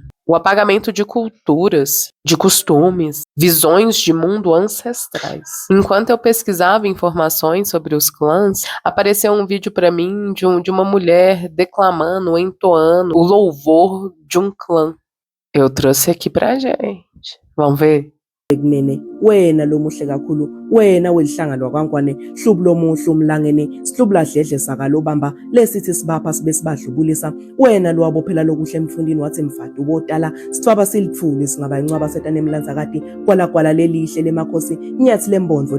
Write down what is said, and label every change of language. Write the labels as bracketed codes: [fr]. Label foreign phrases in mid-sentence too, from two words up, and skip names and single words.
[pt] O apagamento de culturas, de costumes, visões de mundo ancestrais. Enquanto eu pesquisava informações sobre os clãs, apareceu um vídeo para mim de uma mulher declamando, entoando o louvor de um clã. Eu trouxe aqui pra gente. Vamos ver? [ss] Kunene wena lo muhle kakhulu wena welihlanga lwakwankwane hlubu lomuhle umlangeni sihlubula dledle saka lobamba lesithi sibapha sibe sibadlubulisa wena lo wabophela lokuhle emfundini wathi mfadi ubotala sithwaba silithuli singaba incwaba setane emlanza kati kwala lelihle lemakhosi nyathi lembondvo